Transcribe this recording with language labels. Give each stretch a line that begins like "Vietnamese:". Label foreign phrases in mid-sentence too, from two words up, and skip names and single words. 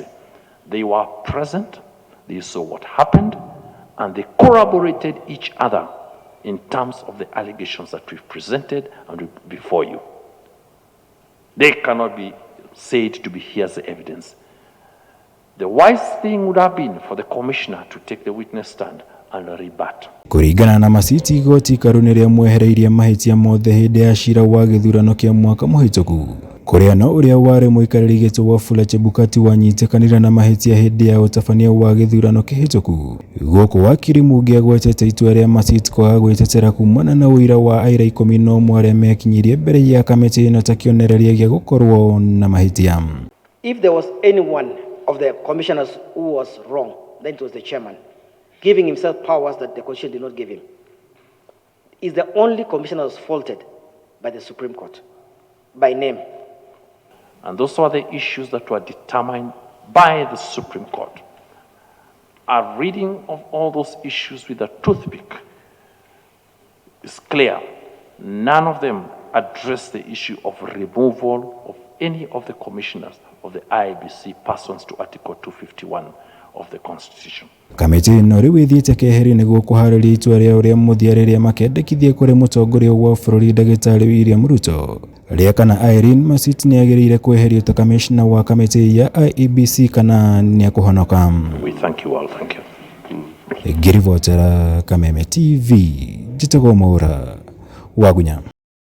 English: They were present, they saw what happened, and they corroborated each other in terms of the allegations that we've presented and before you. They cannot be said to be hearsay evidence. The wise thing would have been for the commissioner to take the witness stand and rebut.
Kikuyu: Kuringana na Masit, igoti ciikaro niria mwehereirie mahitia mothe hindi ya ciira wa githurano kia mwaka muhituku kuria no uria wari muikariri gitu Wafula Chebukati wanyitikanira na mahitia hindi ya utabania wa githurano kihituku guku wakiri Mugi agwetete itua ria Masit kwaga gwitetera kumana na wira wa aira 11 aria mekinyirie mbere ya kamiti ino ta kionereria gia gukorwo na mahitia.
English: If there was anyone of the commissioners who was wrong, then it was the chairman, giving himself powers that the constitution did not give him. Is the only commissioner was faulted by the Supreme Court, by name. And those are the issues that were determined by the Supreme Court. A reading of all those issues with a toothpick is clear. None of them address the issue of removal of any of the commissioners of the IEBC pursuant to Article 251 of the Constitution.
Kikuyu: Kamiti no riu ithiite keheri niguo kuhariria itua ria uria muthia riria makendekithia kuri mutongoria wa bururi Ndagitari William Ruto ria kana Irene Masit ni agiriire kweherio ta kamishna wa kamiti ya IEBC kana ni akuhonoka.
English: We thank you all. Thank you.
Kikuyu: Girivotera Kameme TV, Jitego Maura, Wagunya.